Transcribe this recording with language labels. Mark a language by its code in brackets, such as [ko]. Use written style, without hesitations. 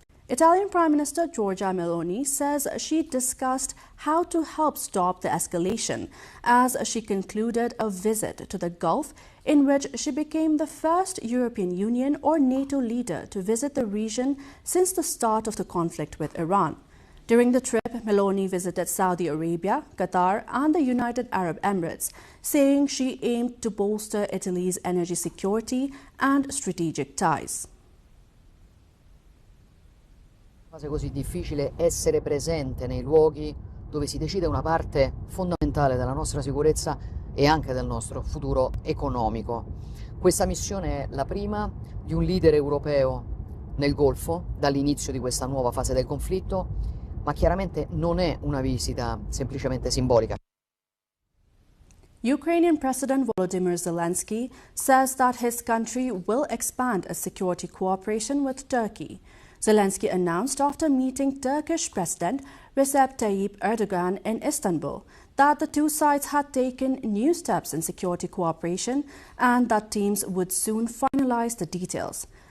[en] Italian Prime Minister Giorgia Meloni says she discussed how to help stop the escalation as she concluded a visit to the Gulf in which she became the first European Union or NATO leader to visit the region since the start of the conflict with Iran. During the trip, Meloni visited Saudi Arabia, Qatar and the United Arab Emirates, saying she aimed to bolster Italy's energy security and strategic ties. [it] Fase così difficile essere presente nei luoghi dove si decide una parte fondamentale della nostra sicurezza e anche del nostro futuro economico. Questa missione è la prima di un leader europeo nel Golfo dall'inizio di questa nuova fase del conflitto, ma chiaramente non è una visita semplicemente simbolica. [en] Ukrainian President Volodymyr Zelensky says that his country will expand its security cooperation with Turkey. Zelensky announced after meeting Turkish President Recep Tayyip Erdogan in Istanbul that the two sides had taken new steps in security cooperation and that teams would soon finalize the details.